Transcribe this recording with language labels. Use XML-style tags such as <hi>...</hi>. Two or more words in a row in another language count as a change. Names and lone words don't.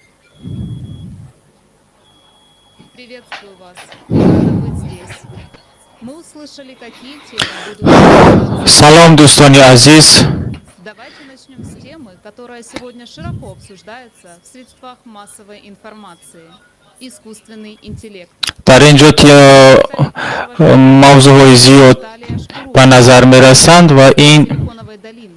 <ru>Приветствую вас. Рада быть здесь. Мы услышали, какие темы будут.</ru> <tg>салом дӯстони азиз.</tg> <ru>Давайте начнем с темы, которая сегодня широко обсуждается в средствах массовой информации. Искусственный интеллект.</ru> <tg>дар ин ҷо мавзӯъҳои зиёд ба назар мерасанд ва ин</tg> <ru>Силиконовой долины.</ru>